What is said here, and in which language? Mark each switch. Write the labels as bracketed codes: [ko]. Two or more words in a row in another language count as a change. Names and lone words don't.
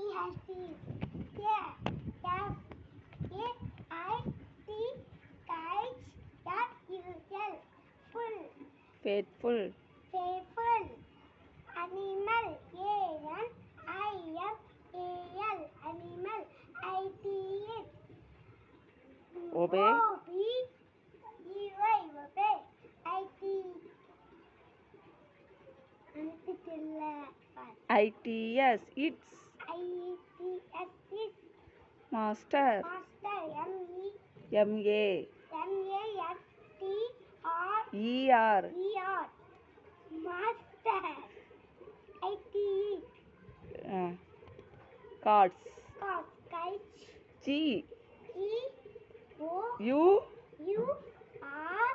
[en] Faithful. Animal. A-N-I-M-A-L. Animal. I-T-H. Obey. O-B-E-Y. Obey. I-T. I-T-S. It's. I-T-S. Is. Master. Master. M-A. M-A-S-T-R. E-R. E-R. Master. I-T-E. Cards. Kites. G. G-O. U. U-R.